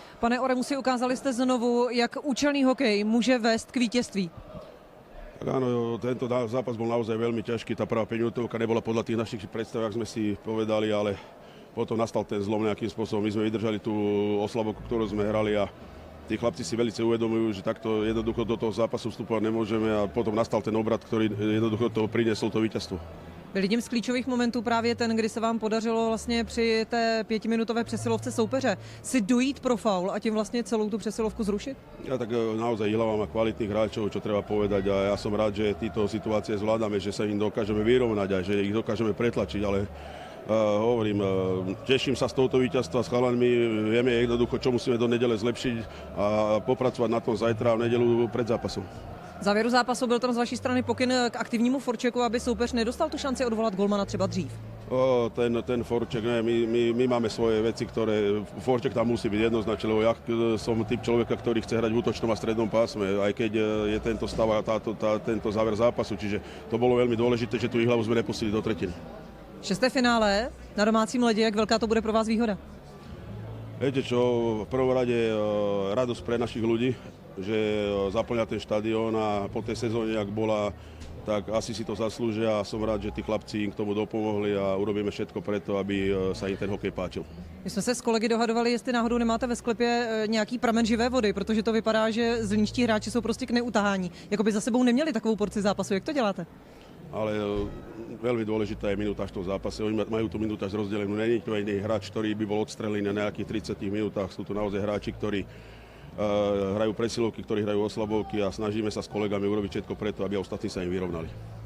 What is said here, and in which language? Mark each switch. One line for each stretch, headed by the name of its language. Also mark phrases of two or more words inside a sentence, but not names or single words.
Czech: Pane Oremusi, ukázali jste znovu, jak účelný hokej může vést k vítězství.
Slovak: Tak áno, tento zápas bol naozaj veľmi ťažký. Tá prvá 5 minútovka nebola podľa tých našich predstav, ak sme si povedali, ale potom nastal ten zlom nejakým spôsobom. My sme vydržali tú oslabovku, ktorú sme hrali a tí chlapci si veľmi uvedomujú, že takto jednoducho do toho zápasu vstupovať nemôžeme a potom nastal ten obrat, ktorý jednoducho toho priniesol to víťazstvo.
Czech: Byl jedním z klíčových momentů právě ten, kdy se vám podařilo vlastně při té 5minutové přesilovce soupeře si dojít pro faul a tím vlastně celou tu přesilovku zrušit?
Slovak: Ja tak naozaj Ilava má kvalitných hráčov, čo treba povedať, a ja som rád, že tieto situácie zvládame, že sa im dokážeme vyrovnať a že ich dokážeme pretlačiť, ale hovorím, teším sa z tohto víťazstva s chalanmi, vieme jednoducho, čo musíme do nedele zlepšiť a popracovať na tom zajtra a v nedelu pred zápasom.
Czech: V závěru zápasu byl tam z vaší strany pokyn k aktivnímu forčeku, aby soupeř nedostal tu šanci odvolat golmana třeba dřív.
Slovak: Ten forček, ne, my máme svoje veci, ktoré forček tam musí byť jednoznačne, lebo ja som typ človeka, ktorý chce hrať v útočnom a strednom pásme, aj keď je tento stav a tento záver zápasu, čiže to bolo veľmi dôležité, že tú Ihlavu sme nepustili do tretiny.
Czech: 6. finále na domácím ledě, jak velká to bude pro vás výhoda?
Slovak: Viete čo, v prvom rade radosť pre našich ľudí, že zaplňa ten štadión a po tej sezóne, jak bola, tak asi si to zaslúžia a som rád, že tí chlapci im k tomu dopomohli a urobíme všetko preto, aby sa im ten hokej páčil.
Czech: My jsme se s kolegy dohadovali, jestli náhodou nemáte ve sklepě nějaký pramen živé vody, protože to vypadá, že zlínští hráči jsou prostě k neutahání. Jakoby za sebou neměli takovou porci zápasu. Jak to děláte?
Slovak: Ale veľmi dôležitá je minútaž v tom zápase. Oni majú tú minútaž rozdelenú. Není to iný hráč, ktorý by bol odstrelený na nejakých 30 minútach. Sú tu naozaj hráči, ktorí hrajú presilovky, ktorí hrajú oslabovky a snažíme sa s kolegami urobiť všetko preto, aby ostatní sa im vyrovnali.